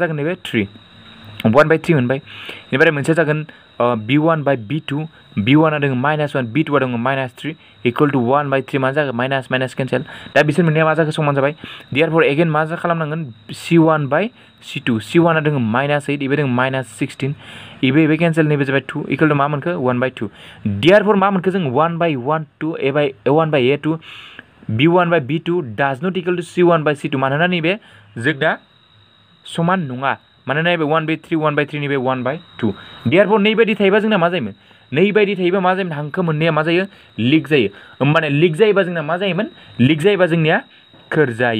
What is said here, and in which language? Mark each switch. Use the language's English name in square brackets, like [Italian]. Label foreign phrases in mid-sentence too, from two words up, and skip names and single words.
[Bodo] जागोन नैबे 3 1/3 मोनबाय बेनिफ्राय मोनसे जागोन b1/b2 b1 आ दङ -1 b2 आ दङ -3 = 1/3 मा जागोन [English] minus cancel [Bodo] दा बिसोर मोननैया मा जागोन समान जाबाय [English] therefore again [Bodo] मा खालामनांगोन c1/c2 c1 आ दङ -8 इबे दङ -16 इबे केन्सेल नैबे जाबाय 2 = मा मोनखो 1/2 देयारफोर मा मोनखो जों 1/1 एबा 1/a2 b1/b2 [English] does not equal to c1/c2 [Bodo] मानोना नैबे जोंना समान नङा मानोना नैबे 1/3 नैबे 1/2 देयारफोर नैबायदि थायोबा जोंना मा जायोमोन नैबायदि थायोबा मा जायोमोन हांखो मोननैया मा जायो लिक जायो होमबाने लिक जायोबा जोंना मा जायोमोन लिक जायोबा जोंनिया खोर